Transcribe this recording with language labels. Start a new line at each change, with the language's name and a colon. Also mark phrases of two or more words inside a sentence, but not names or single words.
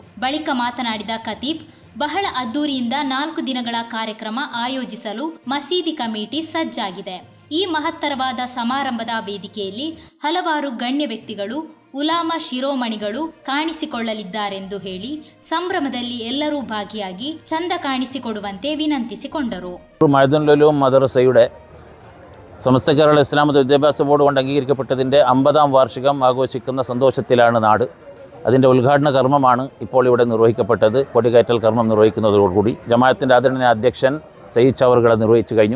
Kannada: ಬಳಿಕ ಮಾತನಾಡಿದ ಖತೀಬ್, ಬಹಳ ಅದ್ದೂರಿಯಿಂದ 4 ದಿನಗಳ ಕಾರ್ಯಕ್ರಮ ಆಯೋಜಿಸಲು ಮಸೀದಿ ಕಮಿಟಿ ಸಜ್ಜಾಗಿದೆ. ಈ ಮಹತ್ತರವಾದ ಸಮಾರಂಭದ ವೇದಿಕೆಯಲ್ಲಿ ಹಲವಾರು ಗಣ್ಯ ವ್ಯಕ್ತಿಗಳು, ಉಲಾಮಾ ಶಿರೋಮಣಿಗಳು ಕಾಣಿಸಿಕೊಳ್ಳಲಿದ್ದಾರೆಂದು ಹೇಳಿ ಸಂಭ್ರಮದಲ್ಲಿ ಎಲ್ಲರೂ ಭಾಗಿಯಾಗಿ ಚಂದ ಕಾಣಿಸಿಕೊಡುವಂತೆ ವಿನಂತಿಸಿಕೊಂಡರು.
Malayalam: മദ്രസയുടെ സമസ്ത കേരള ഇസ്ലാം മത വിദ്യാഭ്യാസ ബോർഡ് കൊണ്ട് അംഗീകരിക്കപ്പെട്ടതിൻ്റെ 50ാം വാർഷികം ആഘോഷിക്കുന്ന സന്തോഷത്തിലാണ് നാട്. അതിൻ്റെ ഉദ്ഘാടന കർമ്മമാണ് ഇപ്പോൾ ഇവിടെ നിർവഹിക്കപ്പെട്ടത്. കൊടികയറ്റൽ കർമ്മം നിർവഹിക്കുന്നതോടുകൂടി ജമാഅത്തിൻ്റെ ആദരണീയ അധ്യക്ഷൻ സയ്യിദ് ചവറുകളെ നിർവഹിച്ചു കഴിഞ്ഞു.